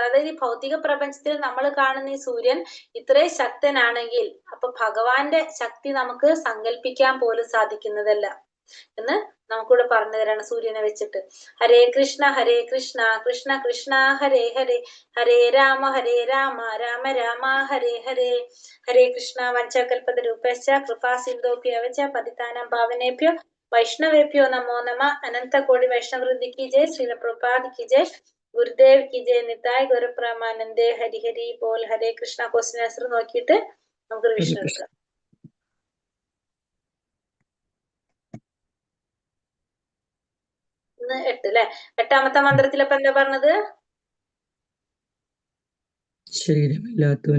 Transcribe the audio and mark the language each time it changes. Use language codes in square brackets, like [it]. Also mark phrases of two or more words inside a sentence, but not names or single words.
[ml] അതായത് ഈ ഭൗതിക പ്രപഞ്ചത്തിൽ നമ്മൾ കാണുന്ന ഈ സൂര്യൻ ഇത്രയും ശക്തനാണെങ്കിൽ അപ്പൊ ഭഗവാന്റെ ശക്തി നമുക്ക് സങ്കല്പിക്കാൻ പോലും സാധിക്കുന്നതല്ല എന്ന് നമുക്കിവിടെ പറഞ്ഞു തരാണ് സൂര്യനെ വെച്ചിട്ട്. [sa] ഹരേ കൃഷ്ണ കൃഷ്ണ കൃഷ്ണ ഹരേ ഹരേ, ഹരേ രാമ രാമ രാമ ഹരേ ഹരേ. ഹരേ കൃഷ്ണ. വഞ്ചകൽപതരൂപശ്ച കൃപാ സിന്ധോഭ്യവച പതിതാനാം പാവനേഭ്യോ वैष्णवेभ्यो नमो नमः. [hi] अनंत कोटि वैष्णव वृंद की जय. श्रील प्रभुपाद की जय. गुरुदेव की जय. निताय गुरु प्रमानन्दे. हरि हरि बोल. हरे कृष्ण. [ml] ക്വസ്റ്റ്യൻ ആൻസർ നോക്കിയിട്ട് നമുക്ക് റിവിഷൻ എടുക്കാം. ഇന്ന് 8 അല്ലെ? 8ാമത്തെ മന്ത്രത്തിൽ അപ്പൊ എന്താ പറഞ്ഞത്? ശരീരമില്ലാത്തവൻ,